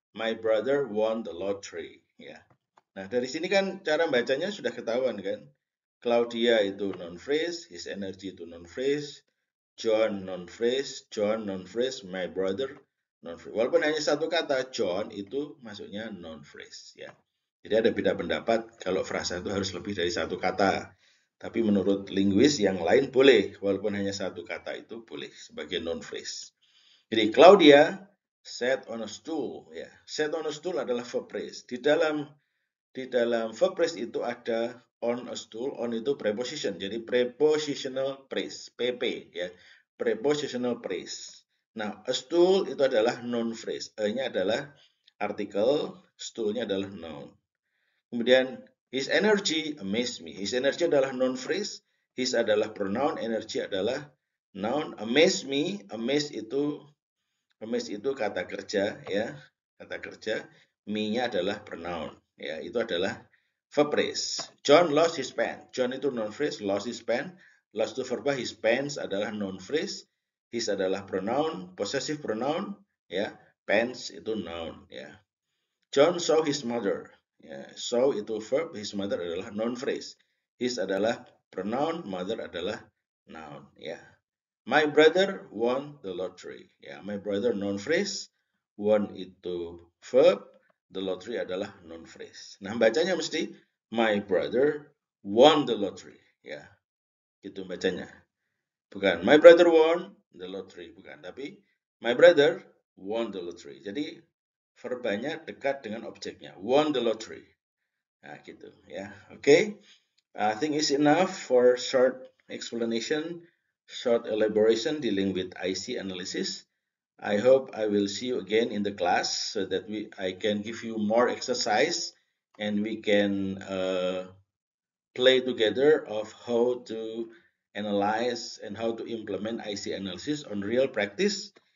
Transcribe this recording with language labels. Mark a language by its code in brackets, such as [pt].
[en] My brother won the lottery. [id] Ya. Nah, dari sini kan cara bacanya sudah ketahuan kan. Claudia itu non-phrase, his energy itu non-phrase, John non-phrase, John non-phrase, my brother non-phrase. Walaupun hanya satu kata, John itu masuknya non-phrase ya. Jadi ada beda pendapat kalau frasa itu harus lebih dari satu kata. Tapi menurut linguis yang lain boleh, walaupun hanya satu kata itu boleh sebagai non-phrase. Jadi [en] Claudia sat on a stool ya. Sat on a stool adalah verb phrase. [id] Di dalam verb phrase itu ada on a stool, on itu preposition. Jadi prepositional phrase, PP ya. Prepositional phrase. Nah, a stool itu adalah noun phrase. A-nya adalah artikel, stool-nya adalah noun. Kemudian [en] his energy amazed me. [id] His energy adalah noun phrase, his adalah pronoun, energy adalah noun. Amaze me, amaze itu kata kerja ya, kata kerja. Me-nya adalah pronoun ya, itu adalah verb phrase. [en] John lost his pen. John itu noun phrase, lost his pen. [id] Lost itu verba, his pants adalah noun phrase, his adalah pronoun, possessive pronoun ya, pants itu noun ya. [en] John saw his mother. Ya, saw itu verb, his mother adalah noun phrase. [id] His adalah pronoun, mother adalah noun. Ya. [en] My brother won the lottery. Ya, my brother noun phrase, won itu verb, the lottery adalah noun phrase. [id] Nah, bacanya mesti [en] my brother won the lottery. [id] Ya, gitu bacanya. Bukan [en] my brother won the lottery, [id] bukan. Tapi [en] my brother won the lottery. [id] Jadi verbanya dekat dengan objeknya. [en] Won the lottery. [id] Nah, gitu ya. Oke. [en] I think it's enough for short explanation, short elaboration dealing with IC analysis. I hope I will see you again in the class so that I can give you more exercise and we can play together of how to analyze and how to implement IC analysis on real practice.